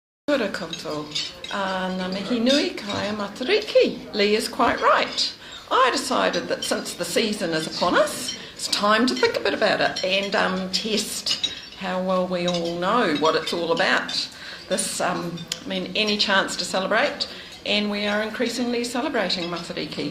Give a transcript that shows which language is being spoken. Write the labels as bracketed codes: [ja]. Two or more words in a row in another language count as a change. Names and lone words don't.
[mi] Kia ora koutou. Ngā mihi nui kai Matariki. [en] Lee is quite right. I decided that since the season is upon us, it's time to think a bit about it and test how well we all know what it's all about. This, any chance to celebrate, and we are increasingly celebrating Matariki.